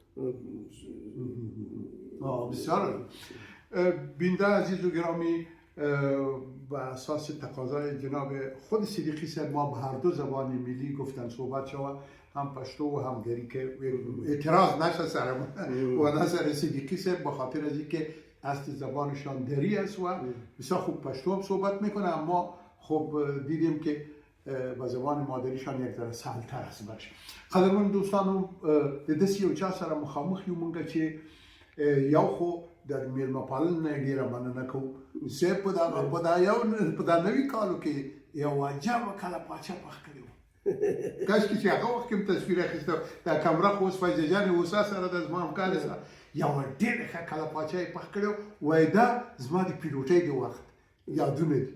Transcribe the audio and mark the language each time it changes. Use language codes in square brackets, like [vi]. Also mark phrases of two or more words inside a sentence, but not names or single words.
[fa] بسیار بینده عزیز و گرامی، و اساس تقاضای جناب خود صدیقی صاحب ما به هر 2 زبان ملی گفتن صحبت شود، هم پشتو و هم گری که اعتراض نشه سرمون و نظر صدیقی صاحب به خاطر از اینکه اصل زبانشان دری است و بسیار خوب پشتو هم صحبت میکنه، اما خب دیدیم که با زبان مادریشان یک ذره سهل‌تر است برش. [ps] قدرمن دوستانو د داسې یو چا سره مخامخ یو مونږ چې یو خو در میلمه پالنه ډیره مننه کوو صاحب په دا نوي کالو کې یو عجبه کله پاچا پخ کړی و کاشکې چې هغه وخت کې هم تصویر اخیسته دا کمره خو اوس فیضه جان اوسا سره د زما همکار سره یوه ډېره ښه کله پاچا یې پخ کړی وایي دا زما د پیلوټۍ د وخت یادونه دي.